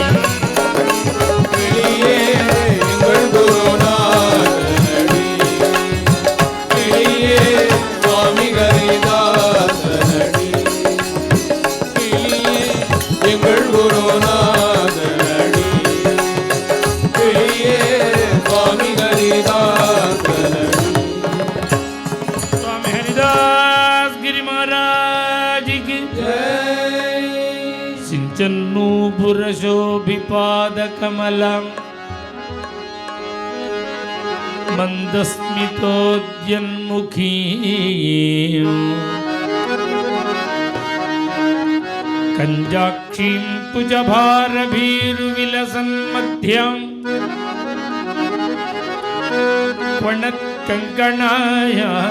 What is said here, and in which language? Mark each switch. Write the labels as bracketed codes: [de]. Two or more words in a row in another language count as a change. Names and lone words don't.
[ta] கிளியே எங்கள் குருநாதனடி கிளியே சுவாமி ஹரிதாசனடி கிளியே எங்கள் குருநாதனடி கிளியே சுவாமி ஹரிதாசனடி [hi] स्वामी हरिदास गिरि महाराज की जय [sa] सिंचन्नूपुर शोभिपाद कमलम मंदस्मितोद्यन्मुखी कंजाक्षीं कुजभारभीरुविलसन्मध्यं वणत्कङ्कणाय